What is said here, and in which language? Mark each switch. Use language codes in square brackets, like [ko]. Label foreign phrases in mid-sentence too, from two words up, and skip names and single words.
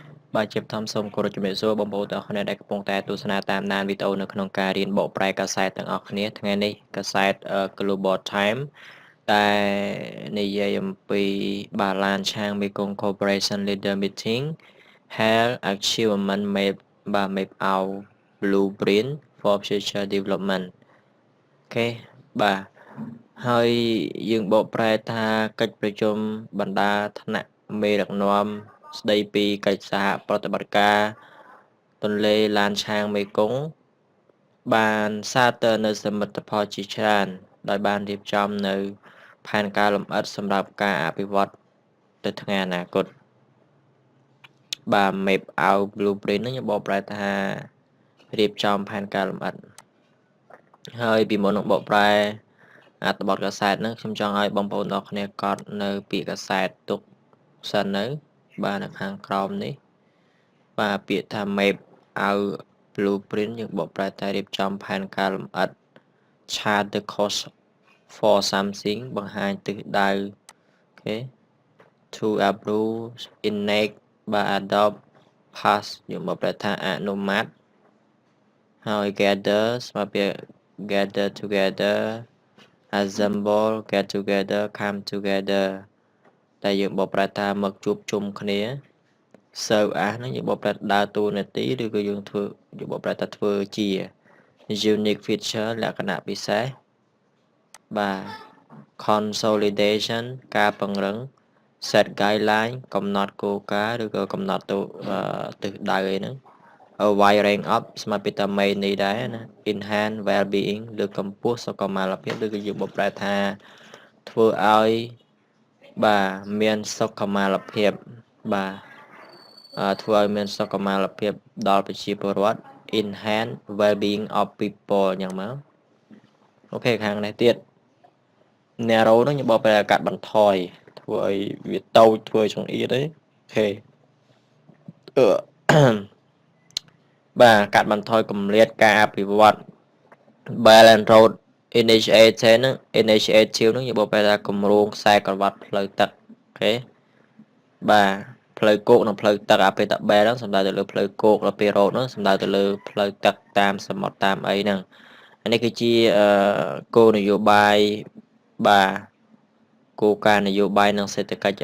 [km] បាទជាបឋមសូមគោរពជំរាបសួរបងប្អូនទាំងអស់គ្នាដែលកំពុងតែទស្សនាតាមដានវីដេអូនៅក្នុងការរៀនបកប្រែកាសែតទាំងអស់គ្នាថ្ងៃនេះកាសែត Global Time តែនិយាយអំពីបាទ [en] Lancang Mekong Cooperation Leader Meeting held achievement map out blueprint for future development [km] អូខេបាទហើយ យើងបកប្រែថាកិច្ចប្រជុំបណ្ដាថ្នាក់មេដឹកនាំស្ដីពីកិច្ចសហប្រតិបត្តិការទន្លេឡានឆាងមេគង្គបានសាទរនៅសមិទ្ធផលជាច្រើនដោយបានរៀបចំនៅ ផែនការលម្អិតសម្រាប់ការអភិវឌ្ឍទៅថ្ងៃអនាគតបាទ [en] map out blueprint [km] នេះបកប្រែថារៀបចំផែនការលម្អិតហើយពីមុននឹងបកប្រែអ ត្ថបទកាសែតហ្នឹងខ្ញុំចង់ឲ្យបងប្អូនទាំងគ្នាកត់នៅពាក្យកាសែតទុកសិននៅបាទនៅខាងក្រោមនេះបាទពាក្យថា [en] map out blueprint [km] យើងបកប្រែថារៀបចំផែនការលម្អិត [en] chart the course for something [km] បង្ហាញទិសដៅអូខេ [en] to approve enact [km] បាទ [en] adopt pass [km] យើងបកប្រែថាអនុម័តហើយ gather ស្មើពាក្យ [en] gather together assemble get together come together [km] តែយើងបកប្រែថាមកជួបជុំគ្នា [en] serve as [km] ហ្នឹងយើងបកប្រែដើរតួនាទីឬក៏យើងបកប្រែថាធ្វើជា [en] unique feature [km] លក្ខណៈពិសេសបាទ consolidation ការពង្រឹង [en] set guideline [km] កំណត់គោលការណ៍ឬក៏កំណត់ទិសដៅអី ហ្នឹង [en] a wide range up [km] ស្មើពីតា main នេះដែរណា [en] enhance well being [km] លើកកម្ពស់សុខុមាលភាពឬក៏យើងបកប្រែថាធ្វើឲ្យបាទមានសុខុមាលភាពបាទធ្វើឲ្យមានសុខុមាលភាពដល់ប្រជាពលរដ្ឋ [en] enhance well being of people [km] យ៉ាងមកអូខេខាងនេះទៀត narrow ហ្នឹងយើងបកប្រែកាត់បន្ថយធ្វើឲ្យវាតូចធ្វើចង្អៀតអីអូខេ បាទកាត់បន្ថយគម្លាតការអភិវឌ្ឍ Belt and Road Initiative ហ្នឹង initiative ហ្នឹងយើងបកប្រែថាគម្រោងខ្សែក្រវ៉ាត់ផ្លូវទឹកអូខេបាទផ្លូវគោកនិងផ្លូវទឹកអាពេលតា Belt ហ្នឹងសំដៅទៅលើផ្លូវគោកដល់ពេល Road ហ្នឹងសំដៅទៅលើផ្លូវទឹកតាមសមុទ្រតាមអីហ្នឹងអានេះគឺជាគោលនយោបាយបាទគោលការណ៍នយោបាយនិងសេដ្ឋកិច្ច